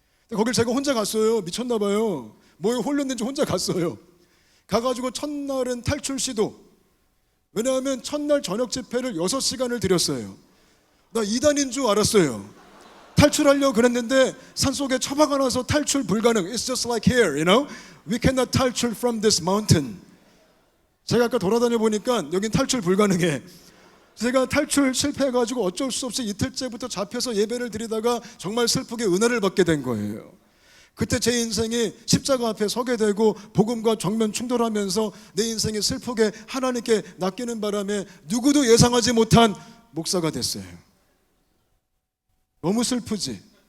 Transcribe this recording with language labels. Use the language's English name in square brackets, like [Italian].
[Korean] 거길 제가 혼자 갔어요. 미쳤나 봐요. 뭐에 홀렸는지 혼자 갔어요. 가가지고 첫날은 탈출 시도. 왜냐하면 첫날 저녁 집회를 6시간을 드렸어요. 나 이단인 줄 알았어요. 탈출하려고 그랬는데 산속에 처박아 놔서 탈출 불가능. [English] It's just like here, you know. We cannot 탈출 from this mountain. [Korean] 제가 아까 돌아다녀 보니까 여긴 탈출 불가능해. 제가 탈출 실패해가지고 어쩔 수 없이 이틀째부터 잡혀서 예배를 드리다가 정말 슬프게 은혜를 받게 된 거예요. 그때 제 인생이 십자가 앞에 서게 되고 복음과 정면 충돌하면서 내 인생이 슬프게 하나님께 낚이는 바람에 누구도 예상하지 못한 목사가 됐어요. 너무 슬프지?